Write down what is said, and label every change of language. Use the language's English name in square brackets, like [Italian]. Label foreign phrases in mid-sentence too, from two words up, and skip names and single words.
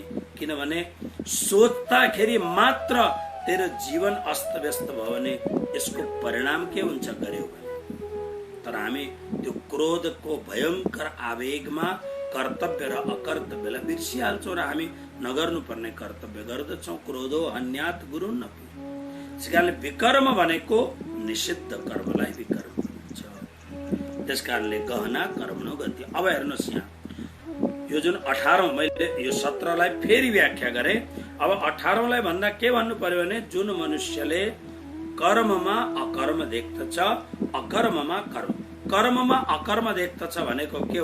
[Nepali] किनभने सोच्दाखेरि मात्र तेरो जीवन अस्तव्यस्त भयो भने यसको परिणाम के हुन्छ गर्यो भने। तर हामी त्यो क्रोधको भयंकर आवेगमा कर्तव्य र अकर्तव्यलाई बिर्सिहाल्छौँ र हामी नगर्नुपर्ने कर्तव्य गर्दछौँ। [Sanskrit] क्रोधो हन्यात गुरु नपि। [Nepali] त्यसकारणले विकर्म भनेको निषिद्ध कर्मलाई विकर्म भनिन्छ। त्यसकारणले [Sanskrit] गहना कर्मणो गति। [Nepali] अब हेर्नुहोस्, यहाँ यो जुन 18 मैले यो 17लाई फेरि व्याख्या गरे। अब 18लाई भन्दा के भन्नु पर्यो भने जुन मनुष्यले कर्ममा अकर्म देख्दछ, अकर्ममा कर्म, कर्ममा अकर्म देख्दछ भनेको के हो?